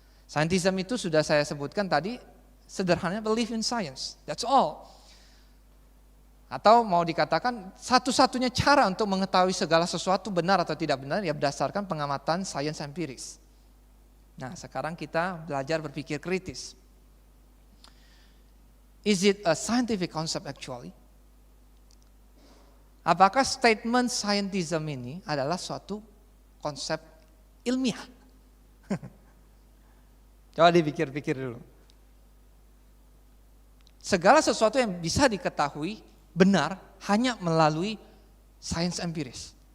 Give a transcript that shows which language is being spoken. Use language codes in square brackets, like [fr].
[id] Scientism itu sudah saya sebutkan tadi, sederhananya [en] believe in science, that's all. [id] Atau mau dikatakan satu-satunya cara untuk mengetahui segala sesuatu benar atau tidak benar ya berdasarkan pengamatan sains empiris. Nah, sekarang kita belajar berpikir kritis. [en] Is it a scientific concept actually? [id] Apakah statement scientism ini adalah suatu konsep ilmiah? Coba dipikir-pikir dulu. Segala sesuatu yang bisa diketahui benar hanya melalui sains empiris.